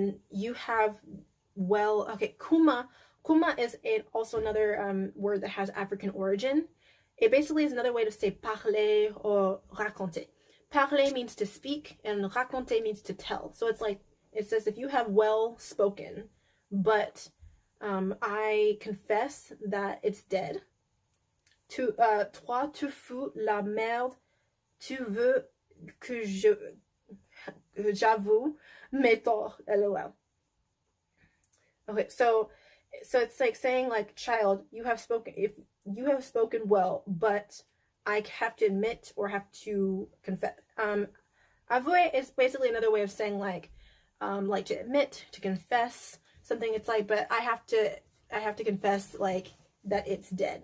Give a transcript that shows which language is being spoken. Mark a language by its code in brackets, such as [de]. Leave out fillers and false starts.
[en] You have, okay, kuma. Kuma is also another word that has African origin. It basically is another way to say parler or raconter. Parler means to speak, and raconter means to tell. So it's like, it says if you have well spoken, but I confess that it's dead. [fr] Toi, tu fous la merde, tu veux que j'avoue mes torts, lol. [en] Okay, so So it's like saying like, child, you have spoken, if you have spoken well, but I have to admit or have to confess. Avouer is basically another way of saying like to admit, to confess something. It's like, but I have to confess like that it's dead.